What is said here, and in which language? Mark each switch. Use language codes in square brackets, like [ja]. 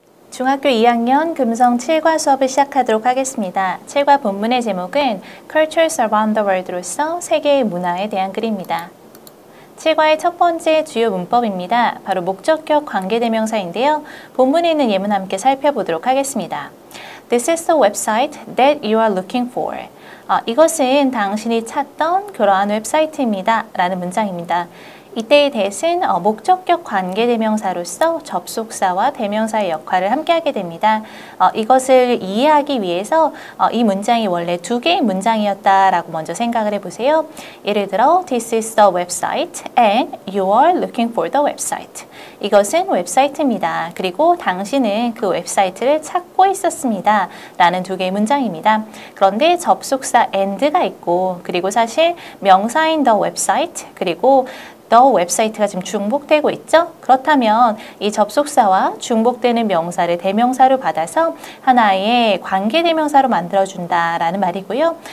[ko] 중학교 2학년 금성 7과 수업을 시작하도록 하겠습니다. 7과 본문의 제목은 [en] Cultures Around the World [ko] 로서 세계의 문화에 대한 글입니다. 7과의 첫 번째 주요 문법입니다. 바로 목적격 관계대명사인데요. 본문에 있는 예문 함께 살펴보도록 하겠습니다. [en] This is the website that you are looking for. [ko] 이것은 당신이 찾던 그러한 웹사이트입니다. 라는 문장입니다. 이때의 that은 목적격 관계대명사로서 접속사와 대명사의 역할을 함께하게 됩니다. 이것을 이해하기 위해서 이 문장이 원래 두 개의 문장이었다라고 먼저 생각을 해보세요. [en] 예를 들어 This is the website and you are looking for the website. [ko] 이것은 웹사이트입니다. 그리고 당신은 그 웹사이트를 찾고 있었습니다. 라는 두 개의 문장입니다. 그런데 접속사 and가 있고 그리고 사실 명사인 the website 그리고 the 웹사이트가 지금 중복되고 있죠? 그렇다면 이 접속사와 중복되는 명사를 대명사로 받아서 하나의 관계대명사로 만들어준다라는 말이고요.